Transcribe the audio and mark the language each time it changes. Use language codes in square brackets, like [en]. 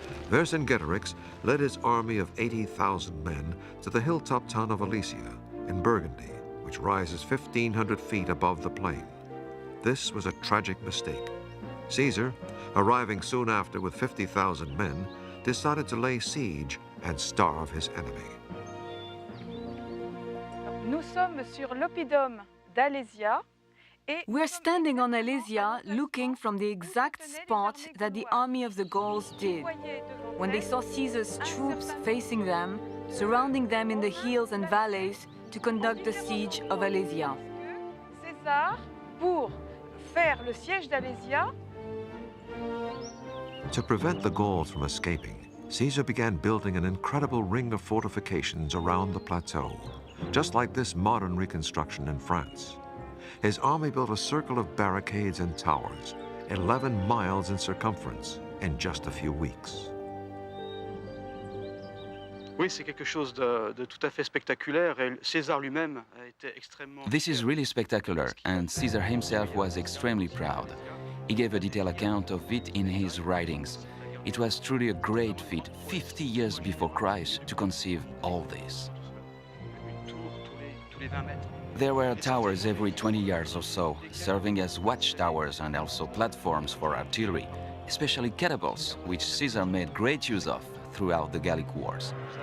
[en] Vercingetorix led his army of 80,000 men to the hilltop town of Alesia in Burgundy, which rises 1,500 feet above the plain. This was a tragic mistake. Caesar, arriving soon after with 50,000 men, decided to lay siege and starve his enemy. [fr] Nous sommes sur l'oppidum d'Alésia. [en] We're standing on Alesia looking from the exact spot that the army of the Gauls did. When they saw Caesar's troops facing them, surrounding them in the hills and valleys to conduct the siege of Alesia. [fr] César, pour faire le siège d'Alésia, [en] to prevent the Gauls from escaping, Caesar began building an incredible ring of fortifications around the plateau, just like this modern reconstruction in France. His army built a circle of barricades and towers, 11 miles in circumference, in just a few weeks. [fr] Oui, c'est quelque chose de tout à fait spectaculaire et César lui-même a été extrêmement... [en] This is really spectacular, and Caesar himself was extremely proud. He gave a detailed account of it in his writings. It was truly a great feat, 50 years before Christ, to conceive all this. There were towers every 20 yards or so, serving as watchtowers and also platforms for artillery, especially catapults, which Caesar made great use of throughout the Gallic Wars.